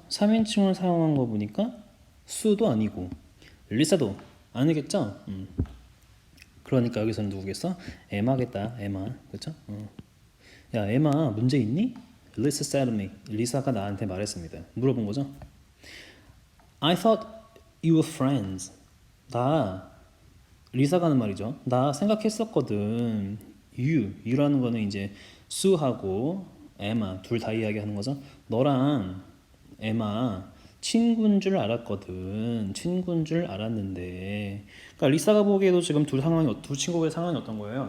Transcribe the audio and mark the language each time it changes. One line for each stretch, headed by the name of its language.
Korean: 3인칭을 사용한 거 보니까 수도 아니고 리사도 아니겠죠? 그러니까 여기서는 누구겠어? 에마겠다. 에마. 그쵸? 야, 에마 문제 있니?
English: Lisa said to me.
Korean: 리사가 나한테 말했습니다. 물어본 거죠?
English: I thought you were friends.
Korean: 나 리사가 하는 말이죠. 나 생각했었거든. you라는 거는 이제 수하고 에마 둘 다 이야기하는 거죠. 너랑 에마 친구인 줄 알았거든. 친구인 줄 알았는데. 그러니까 리사가 보기에도 지금 두 친구의 상황이 어떤 거예요?